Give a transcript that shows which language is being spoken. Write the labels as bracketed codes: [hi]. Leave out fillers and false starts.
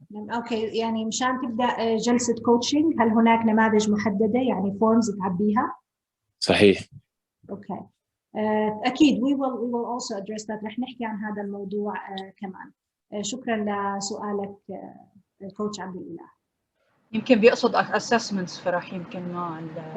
[ar] اوكي، يعني مشان تبدا جلسه كوتشنج هل هناك نماذج محدده يعني فورمز تعبيها؟ صحيح. اوكي، اكيد [en] we will also address that. [ar] رح نحكي عن هذا الموضوع كمان. شكرا لسؤالك كوتش عبد الإله. يمكن بيقصد assessments، فراح يمكن ما